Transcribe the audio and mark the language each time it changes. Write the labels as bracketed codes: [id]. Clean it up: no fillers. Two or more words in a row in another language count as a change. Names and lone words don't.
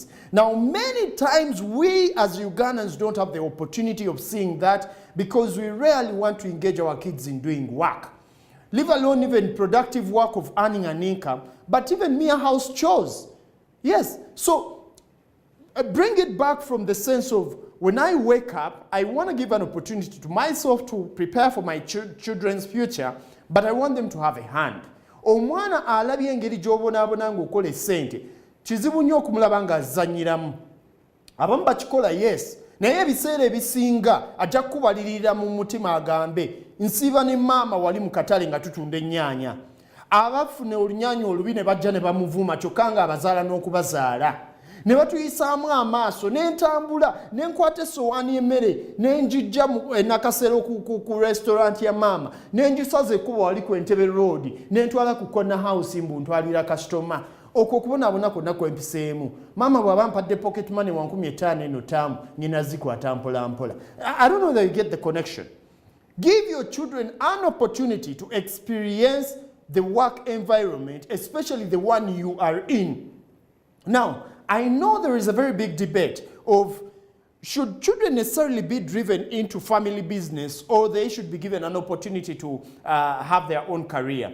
[en] Now, many times we as Ugandans don't have the opportunity of seeing that because we rarely want to engage our kids in doing work, leave alone even productive work of earning an income, but even mere house chores. Yes, so bring it back from the sense of when I wake up, I want to give an opportunity to myself to prepare for my children's future, but I want them to have a hand. [lg] Omwana alabye engeri gy'obonaabona ng'okola essente kizibu nnyo okumulaba ng'azannyiramu. Abamu bakikola yes, naye ebiseera ebisinga ajja kukubalirira mu mutima agambe nsiiba ne maama wali mu katale nga tutunda ennyaanya. Abafune olunyanya olubi ne bajja ne bamuvuma kyokka ng'abazaala n'okubazaala. Ne batuyisaamu amaaso ne ntambula ne nkwata essowaani y'emmere ne njijja mu Nakasero ku restaurant ya maama ne ngisaza ekkubo wali ku Entebbe Road ne ntwala ku [en] corner house [lg] mbu ntwalira customer. Okwo okubonaabona kwonna kwempiseemu. Maama bw'aba mpadde [en] pocket money [lg] wa 15 eno taamu nnyina zikwata mpola mpola. [en] I don't know that you get the connection. Give your children an opportunity to experience the work environment, especially the one you are in. Now, I know there is a very big debate of should children necessarily be driven into family business or they should be given an opportunity to have their own career.